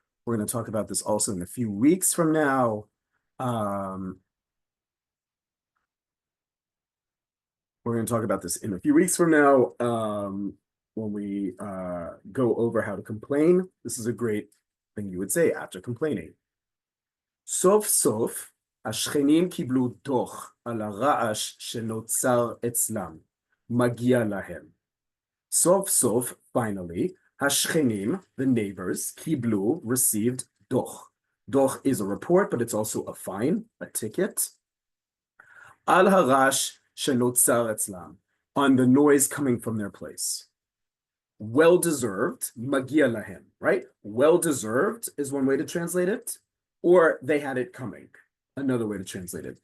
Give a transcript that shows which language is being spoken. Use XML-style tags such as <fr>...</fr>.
<en>We're going to talk about this also in a few weeks from now. We're going to talk about this in a few weeks from now when we go over how to complain. This is a great thing you would say after complaining.</en> <he>סוף סוף, השכנים קיבלו דוח על הרעש שנוצר אצלם. מגיע להם. סוף סוף,</he> <en>finally,</en> <he>השכנים,</he> <en>the neighbors,</en> <he>קיבלו,</he> <en>received</en> <he>דוח.</he> <en>דוח is a report, but it's also a fine, a ticket.</en> <he>על הרעש שנוצר אצלם,</he> <en>on the noise coming from their place. Well-deserved,</en> <he>מגיע להם,</he> <en>right? Well-deserved is one way to translate it, or they had it coming, another way to translate it.</en>